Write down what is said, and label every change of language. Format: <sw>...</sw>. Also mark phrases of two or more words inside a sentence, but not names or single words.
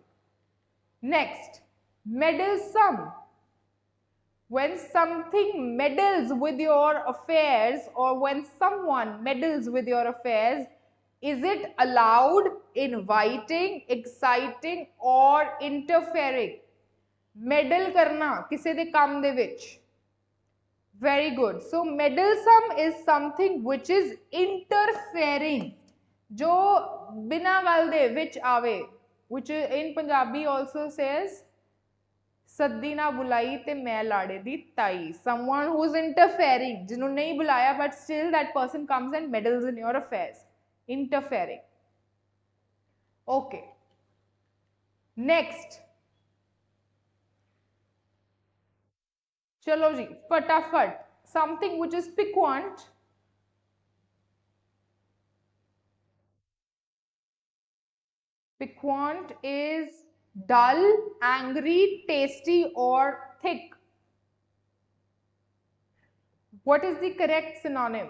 <en>Next, meddlesome. When something meddles with your affairs, or when someone meddles with your affairs, is it allowed, inviting, exciting, or interfering?</en> <pa>Meddle ਕਰਨਾ ਕਿਸੇ ਦੇ ਕੰਮ ਦੇ ਵਿੱਚ.</pa> <en>Very good. So meddlesome is something which is interfering,</en> <pa>ਜੋ ਬਿਨਾ ਗੱਲ ਦੇ ਵਿੱਚ ਆਵੇ,</pa> <en>which in Punjabi also says</en> <pa>ਸੱਦੀ ਨਾ ਬੁਲਾਈ ਤੇ ਮੈਂ ਲਾੜੇ ਦੀ ਤਾਈ.</pa> <en>Someone who is interfering,</en> <hi>जिन्होंने नहीं बुलाया</hi> <en>but still that person comes and meddles in your affairs. Interfering. Okay. Next.</en> <hi>चलो जी फटाफट.</hi> <en>Something which is piquant. Piquant is dull, angry, tasty, or thick. What is the correct synonym?</en>